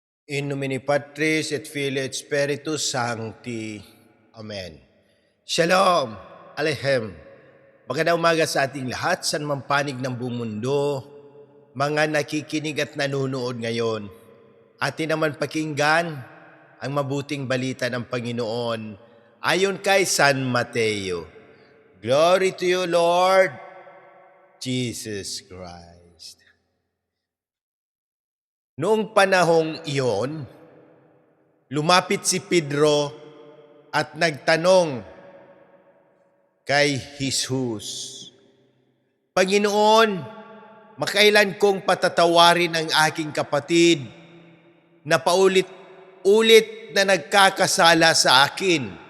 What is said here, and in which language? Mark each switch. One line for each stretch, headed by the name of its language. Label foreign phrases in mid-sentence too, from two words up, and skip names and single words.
Latin: In nomine Patris et Filii et Spiritus Sancti.
Hebrew: Amen. Shalom. Aleichem.
Filipino: Magandang umaga sa ating lahat sa mampanig ng buong mundo, mga nakikinig at nanonood ngayon. Atin naman pakinggan ang mabuting balita ng Panginoon ayon kay San Mateo.
English: Glory to you, Lord Jesus Christ.
Filipino: Noong panahong iyon, lumapit si Pedro at nagtanong kay Jesus, Panginoon, makailan kong patatawarin ang aking kapatid na paulit-ulit na nagkakasala sa akin?